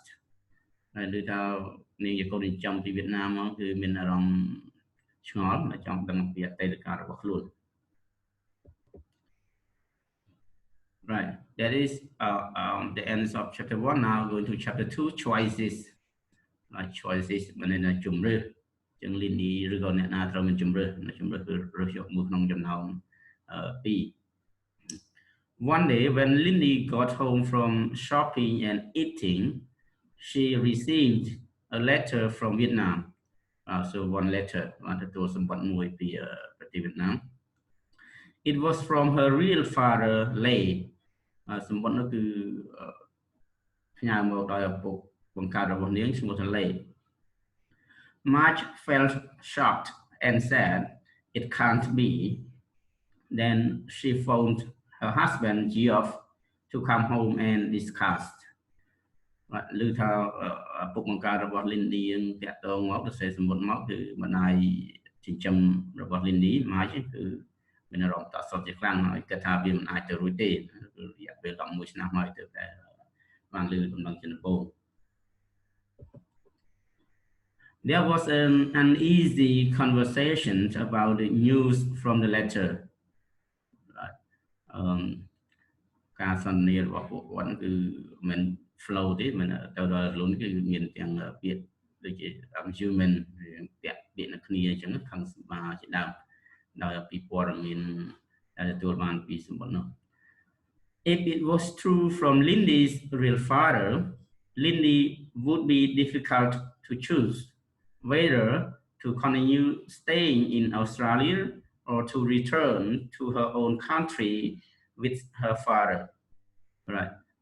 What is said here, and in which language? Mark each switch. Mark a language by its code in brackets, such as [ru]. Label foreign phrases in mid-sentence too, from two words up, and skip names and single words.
[km] ហើយដូចថានាងជាកូនចិញ្ចឹមពីវៀតណាមមកគឺមានអារម្មណ៍ឆ្ងល់ចង់ដឹងពីអតីតកាលរបស់ខ្លួន [en] Right, that is the end of chapter 1. Now going to chapter 2, choices. [km] Choices មានន័យថាជំរើសចឹង Lindy ឬក៏អ្នកណាត្រូវមានជំរើសគឺរើសយកមួយក្នុងចំណោម2 [en] One day, when Lindy got home from shopping and eating, she received a letter from Vietnam. So one letter, Vietnam. It was from her real father, Lay. Marge felt shocked and said, "It can't be." Then she phoned her husband Geoff to come home and discuss. [km] ឮថាពុកបង្កើតរបស់ Lindy តាក់ទងមកទៅសេសមុទ្រមកគឺម្ដាយចិញ្ចឹមរបស់ Lindy មកគឺមានអារម្មណ៍តក់ស្លុតជាខ្លាំងហើយគាត់ថាវាមិនអាចទៅរួចទេរយៈពេល 11 ឆ្នាំហើយទើបតែបានឮដំណឹងជាដំបូង [en] There was an uneasy conversation about the news from the letter. [km] ការសន្ទនារបស់ពួកគាត់គឺមិន flow ទេមិនទៅដល់ខ្លួនគឺមានទាំង ពាក្យដូចជា argument ពាក្យនៅគ្នាអញ្ចឹងខាងសម្បាជាដើមដោយពីព័ត៌មានដែលទទួលបានពីសម្បត្តិនោះ [en] If it was true from Lindy's real father, Lindy would be difficult to choose whether to continue staying in Australia or to return to her own country with her father. Right.